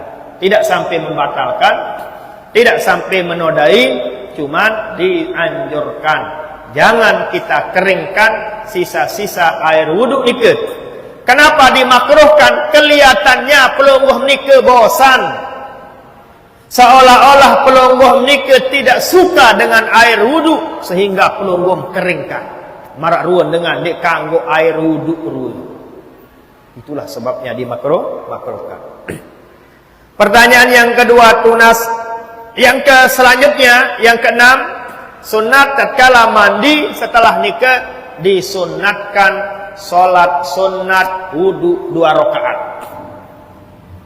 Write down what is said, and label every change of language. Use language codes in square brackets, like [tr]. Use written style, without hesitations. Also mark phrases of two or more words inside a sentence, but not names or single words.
[id] Tidak sampai membatalkan, tidak sampai menodai, cuman dianjurkan jangan kita keringkan sisa-sisa air wudu nikah. Kenapa dimakruhkan? Kelihatannya pelungguh nikah bosan, seolah-olah pelungguh nikah tidak suka dengan air wudu, sehingga pelungguh keringkan. [sas] Marak ruan dengan dek kanggo air wudu ruan. [id] Itulah sebabnya dimakruhkan. Pertanyaan yang kedua, tunas. Yang selanjutnya, yang keenam, sunat tatkala mandi setelah nikah disunatkan sholat sunat wudu 2 rakaat.